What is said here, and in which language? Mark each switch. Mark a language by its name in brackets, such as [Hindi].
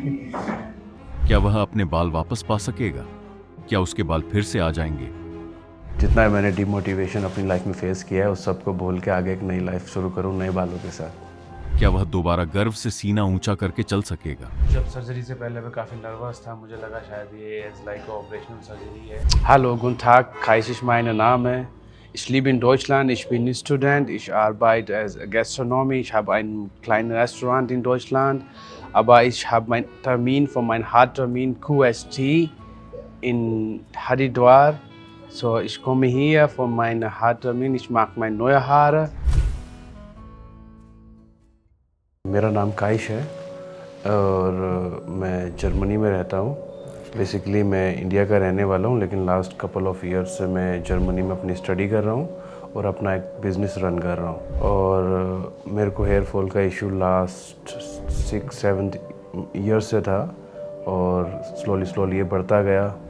[Hindi] क्या वह अपने बाल वापस पा सकेगा? क्या उसके बाल फिर से आ जाएंगे? जितना मैंने डिमोटिवेशन अपनी लाइफ में फेस किया है, उस सबको बोल के आगे एक नई लाइफ शुरू करूँ नए बालों के साथ। क्या वह दोबारा गर्व से सीना ऊंचा करके चल सकेगा? जब सर्जरी से पहले मैं काफ़ी नर्वस था, मुझे लगा शायद ये [English] as like operational surgery [Hindi] है। [German] Hallo, guten Tag, Kaisch ist mein Name. Ich lebe in Deutschland, ich bin Student, ich arbeite als Gastronomie, ich habe ein kleines Restaurant in Deutschland, aber ich habe meinen Termin von meinem Haartermin QST in Haridwar. So, ich komme hier von meinem Haartermin, ich mache meine neue Haare. [Hindi] मेरा नाम काइश है और मैं Germany में रहता हूँ। Basically मैं India का रहने वाला हूँ, लेकिन [English] last couple of years [Hindi] से मैं जर्मनी में अपनी स्टडी कर रहा हूँ और अपना एक बिज़नेस रन कर रहा हूँ। और मेरे को हेयर फॉल का इशू लास्ट 6-7 ईयर्स से था और स्लोली ये बढ़ता गया।